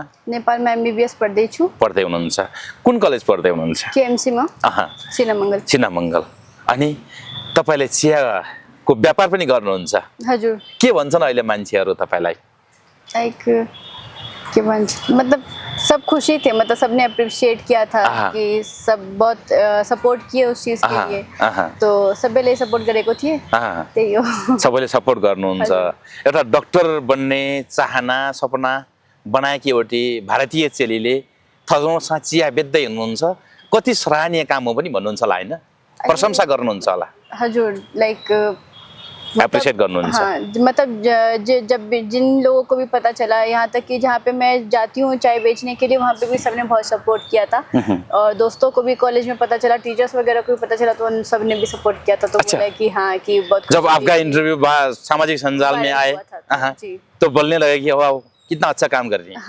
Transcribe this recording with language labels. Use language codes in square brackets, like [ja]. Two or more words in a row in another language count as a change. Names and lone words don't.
[ne] नेपालमा एमबीबीएस पढ्दैछु। पढ्दै हुनुहुन्छ? कुन कलेज पढ्दै हुनुहुन्छ? केएमसी मा। सिनामंगल। सिनामंगल। अनि तपाईले चियाको व्यापार पनि गर्नुहुन्छ? हजुर। के भन्छन् अहिले मान्छेहरू तपाईलाई? लाइक के भन्छ, [hi] मतलब सब खुशी थे, मतलब सबने अप्रिशिएट किया था कि सब बहुत सपोर्ट किए उस चीज के लिए। [ne] तो सबैले सपोर्ट गरेको थिए, त्यही हो। सबैले सपोर्ट गर्नुहुन्छ। एउटा डाक्टर बन्ने चाहना सपना बनाएकी एउटी भारतीय चेलीले थर्मसमा चिया बेच्दै हुनुहुन्छ। कति सराहनीय काम हो पनि भन्नुहुन्छ होला, हैन? प्रशंसा गर्नुहुन्छ होला। हजुर, लाइक एप्रिशिएट गर्नुहुन्छ। [hi] हाँ, मतलब जब जिन लोगों को भी पता चला, यहाँ तक कि जहाँ पे मैं जाती हूँ चाय बेचने के लिए, वहाँ पे भी सबने बहुत सपोर्ट किया था। और दोस्तों को भी कॉलेज में पता चला, टीचर्स वगैरह को भी पता चला, तो उन सब ने भी सपोर्ट किया था। तो बोला कि हाँ कि बहुत। जब आपका इंटरव्यू सामाजिक संजाल में आए तो बोलने लगे कि वाह कितना अच्छा काम कर रही हैं।